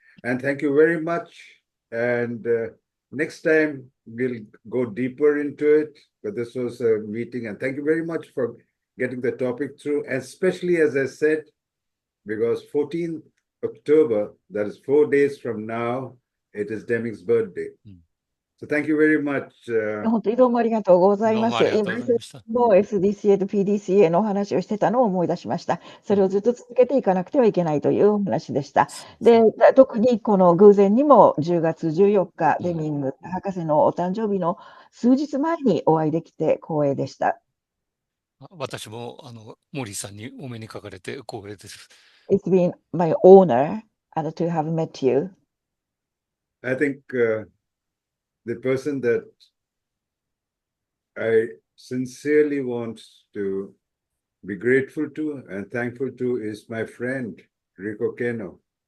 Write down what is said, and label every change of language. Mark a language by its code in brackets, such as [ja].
[en] And thank you very much. And next time we'll go deeper into it. But this was a meeting. And thank you very much for getting the topic through, especially as I said, because 14th October, that is 4 days from now, it is Deming's birthday. So thank you very much. [ja] 本当にどうもありがとうございます。どうもありがとうございました。もう SDCA と PDCA のお話をしてたのを思い出しました。それをずっと続けていかなくてはいけないというお話でした。で、特にこの偶然にも10月14日、デミング博士のお誕生日の数日前にお会いできて光栄でした。私もモーリーさんにお目にかかれて光栄です。 [en] It's been my honor to have met you. I think the person that I sincerely want to be grateful to and thankful to is my friend, Rico Keno.